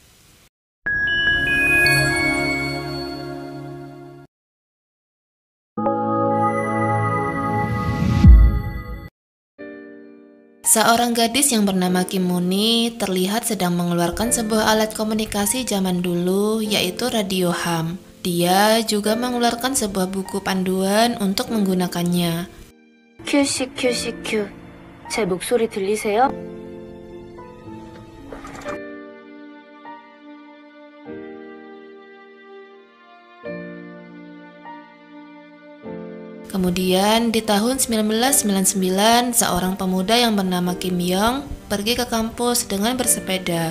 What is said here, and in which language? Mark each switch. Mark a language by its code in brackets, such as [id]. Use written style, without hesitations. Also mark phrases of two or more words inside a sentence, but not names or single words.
[id] Seorang gadis yang bernama Kim Moon-hee terlihat sedang mengeluarkan sebuah alat komunikasi zaman dulu, yaitu radio ham. Dia juga mengeluarkan sebuah buku panduan untuk menggunakannya. [ko] 큐씨 큐씨 큐. 제 목소리 들리세요? [id] Kemudian di tahun 1999, seorang pemuda yang bernama Kim Young pergi ke kampus dengan bersepeda.